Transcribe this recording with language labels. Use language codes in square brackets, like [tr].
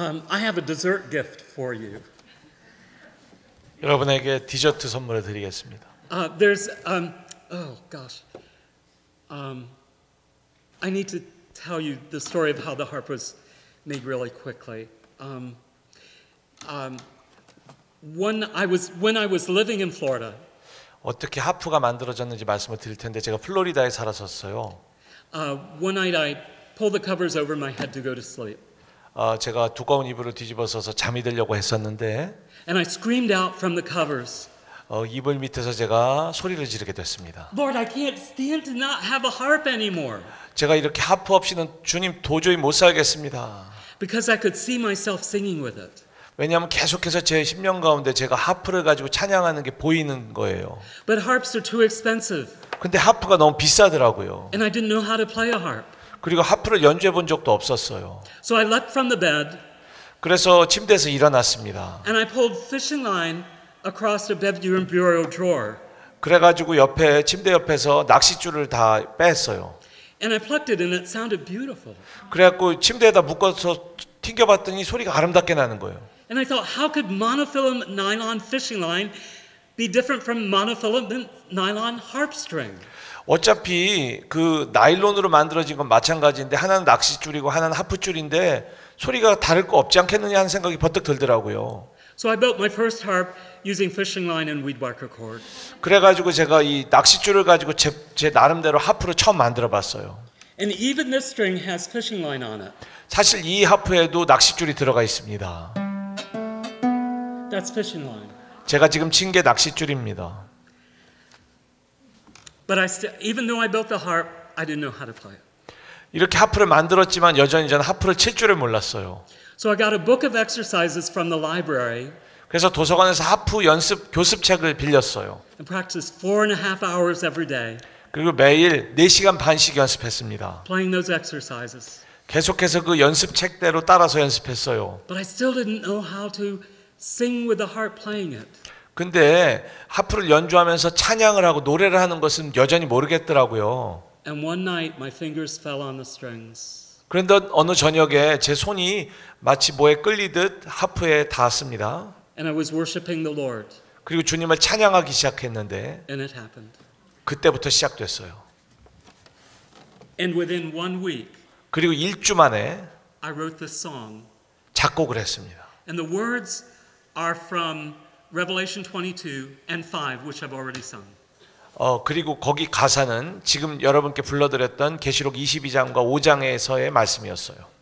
[en] I have a dessert gift for you. [ko] 여러분에게 디저트 선물을 드리겠습니다. [en] There's oh gosh, I need to tell you the story of how the harp was made really quickly. When I was living in Florida, [ko] 어떻게 하프가 만들어졌는지 말씀을 드릴 텐데 제가 플로리다에 살았었어요. [en] one night I pulled the covers over my head to go to sleep. [ko] 제가 두꺼운 이불을 뒤집어서서 잠이 들려고 했었는데 [en] And I screamed out from the covers. [ko] 이불 밑에서 제가 소리를 지르게 됐습니다. [en] Lord, I can't stand to not have a harp anymore. [ko] 제가 이렇게 하프 없이는 주님 도저히 못 살겠습니다. [en] Because I could see myself singing with it. [ko] 왜냐하면 계속해서 제 심령 가운데 제가 하프를 가지고 찬양하는 게 보이는 거예요. [en] But harps are too expensive. [ko] 근데 하프가 너무 비싸더라고요. [en] And I didn't know how to play a harp. [ko] 그리고 하프를 연주해 본 적도 없었어요. [en] So I leapt from the bed. [ko] 그래서 침대에서 일어났습니다. [en] And I pulled fishing line across the bedroom bureau drawer. [ko] 그래가지고 옆에 침대 옆에서 낚싯줄을 다 뺐어요. [en] And I plucked it and it sounded beautiful. [ko] 그래갖고 침대에다 묶어서 튕겨봤더니 소리가 아름답게 나는 거예요. [en] And I thought, how could monofilament nylon fishing line be different from monofilament nylon harp string? [ko] 어차피 그 나일론으로 만들어진 건 마찬가지인데 하나는 낚싯줄이고 하나는 하프줄인데 소리가 다를 거 없지 않겠느냐 하는 생각이 버뜩 들더라고요. [en] So I built my first harp using fishing line and weed whacker cord. [ko] 그래가지고 제가 이 낚싯줄을 가지고 제 나름대로 하프를 처음 만들어봤어요. [en] And even this string has fishing line on it. [ko] 사실 이 하프에도 낚싯줄이 들어가 있습니다. [en] That's fishing line. [ko] 제가 지금 친 게 낚싯줄입니다. [en] But even though I built the harp, I didn't know how to play it. [ko] 이렇게 하프를 만들었지만 여전히 저는 하프를 칠 줄을 몰랐어요. [en] So I got a book of exercises from the library. [ko] 그래서 도서관에서 하프 연습 교습책을 빌렸어요. [en] And practiced 4.5 hours every day. [ko] 그리고 매일 4시간 반씩 연습했습니다. [en] Playing those exercises. [ko] 계속해서 그 연습책대로 따라서 연습했어요. [en] But I still didn't know how to sing with the harp playing it. [ko] 근데 하프를 연주하면서 찬양을 하고 노래를 하는 것은 여전히 모르겠더라고요. [en] And one night my fingers fell on the strings. [ko] 그런데 어느 저녁에 제 손이 마치 뭐에 끌리듯 하프에 닿았습니다. [en] And I was worshiping the Lord. [ko] 그리고 주님을 찬양하기 시작했는데 [en] And it happened. [ko] 그때부터 시작됐어요. [en] And within 1 week, [ko] 그리고 1주 만에 [en] I wrote this song. [ko] 작곡을 했습니다. [en] And the words are from Revelation 22 and 5, which I've already sung. [ko] 그리고 거기 가사는 지금 여러분께 불러드렸던 계시록 22장과 5장에서의 말씀이었어요.